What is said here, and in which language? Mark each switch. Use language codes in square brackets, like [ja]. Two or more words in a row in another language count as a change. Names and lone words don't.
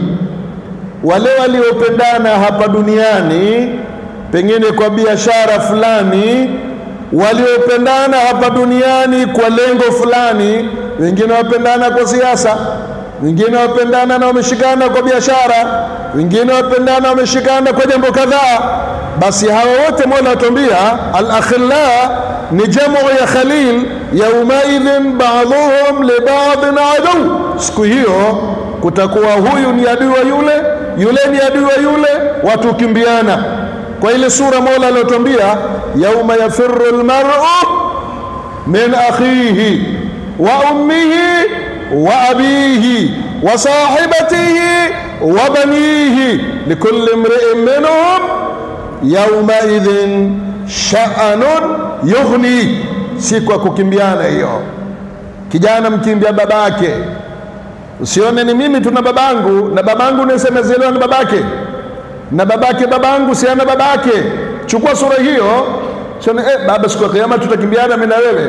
[sw] wale waliopendana hapa duniani pengine kwa biashara fulani, waliopendana hapa duniani kwa lengo fulani, wengine wapendana kwa siasa, wengine wapendana na wameshikana kwa biashara, wengine wapendana wameshikana kwa jambo kadhaa, basi hawa wote Mola atuambia al-akhilla ni jamu ya khalil, [ar] يومئذ بعضهم لبعض عدو. [sw] Siku hiyo kutakuwa huyu ni adui wa yule, yule ni adui wa yule, watu kimbiana. Kwa ile sura Mola aliyotuambia [ar] يوم يفر المرء من أخيه وأمه وأبيه وصاحبته وبنيه لكل امرئ منهم يومئذ شأن يغني. [sw] Siku ya kukimbiana hiyo, kijana mkimbia babake. Usione ni mimi tuna babangu na babangu niseme zile ni babake na babake babangu si ana babake. Chukua sura hiyo, sema baba, siku ya kiyama tutakimbiana mimi na wewe.